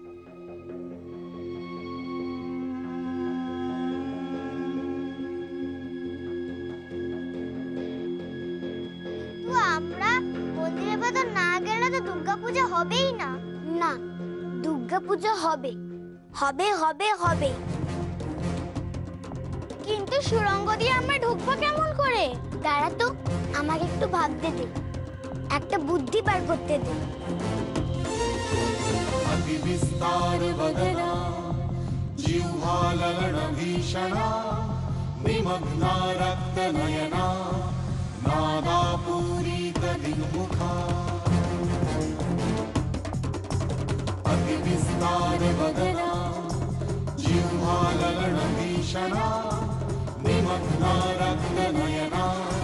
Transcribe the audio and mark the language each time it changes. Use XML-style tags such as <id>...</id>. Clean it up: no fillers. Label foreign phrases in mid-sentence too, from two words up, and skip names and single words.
<bn>আমরা মন্দিরের ভেতর না গেলে তো দুর্গাপূজা হবেই না। না, দুর্গাপূজা হবে, হবে হবে হবে। কিন্তু সুড়ঙ্গ দিয়ে আমরা ঢুকবো কেমন করে? দাঁড়া তো, আমাকে একটু ভাবতে দে, একটা বুদ্ধি বার করতে দে।</bn> <sa>अति विस्तार वदना जिह्वालगण भीषणा निमग्ना रक्त नयना नादापूरित दिग्मुखा अति विस्तार वदना जिह्वालगण भीषणा निमग्ना रक्त नयना</sa>